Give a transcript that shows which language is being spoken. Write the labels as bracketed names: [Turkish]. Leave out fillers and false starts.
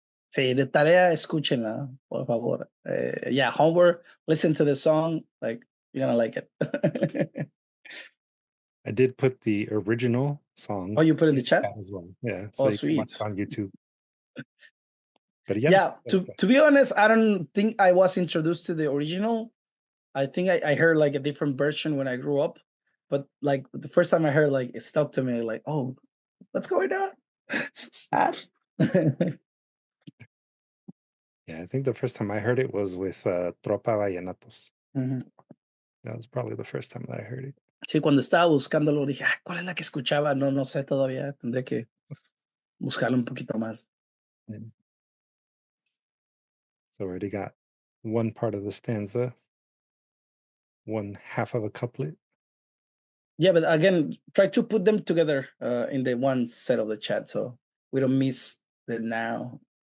[Spanish] Sí, de tarea, escúchenla, por favor. [English] Yeah, homework, listen to the song, like, you're gonna like it. I did put the original song. Oh, you put in the chat? as well. Yeah, Oh, so you can watch sweet. it on YouTube. But Yeah, to be honest, I don't think I was introduced to the original. I think I heard like a different version when I grew up, but like the first time I heard, like it stuck to me, like, oh, what's going on? So sad. Yeah, I think the first time I heard it was with Tropa Vallenatos. Mhm. That was probably the first time that I heard it. [Spanish] Sí, cuando estaba buscándolo dije, ah, ¿cuál es la que escuchaba? No, no sé todavía, tendré que buscarlo un poquito más. [English] Yeah. So already got one part of the stanza, one half of a couplet. Yeah, but again, try to put them together in the one set of the chat so we don't miss the now.